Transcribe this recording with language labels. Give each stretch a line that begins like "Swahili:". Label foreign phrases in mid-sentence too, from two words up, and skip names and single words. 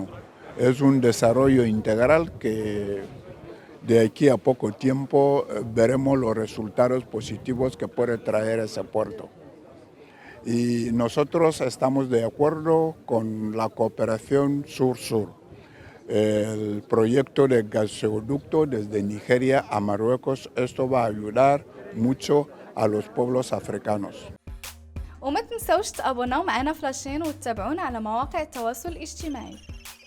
Spanish: Es un desarrollo integral que de aquí a poco tiempo veremos los resultados positivos que puede traer ese puerto. Y nosotros estamos de acuerdo con la cooperación sur-sur. El proyecto de gasoducto desde Nigeria a Marruecos, esto va a ayudar mucho a los pueblos africanos.
Arabic: وما تنسوش تابوناو معنا فلاشين وتتابعونا على مواقع التواصل الاجتماعي.